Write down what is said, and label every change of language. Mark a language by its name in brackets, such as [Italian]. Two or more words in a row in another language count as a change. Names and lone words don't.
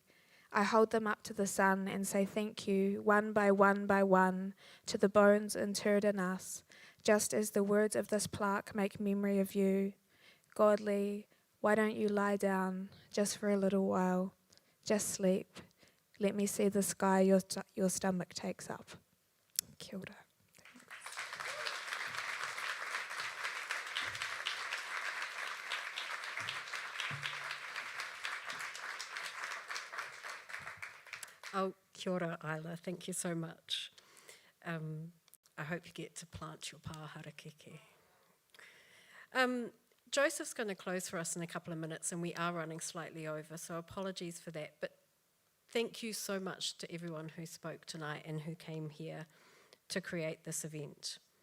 [English] I hold them up to the sun and say thank you, one by one, to the bones interred in us, just as the words of this plaque make memory of you. Godly, why don't you lie down just for a little while? Just sleep. Let me see the sky your stomach takes up. [Māori] Kia ora. Oh, kia ora, Isla. [English] Thank you so much. I hope you get to plant your [Māori] pāhara keke. [English] Joseph's going to close for us in a couple of minutes, and we are running slightly over, so apologies for that. But thank you so much to everyone who spoke tonight and who came here to create this event.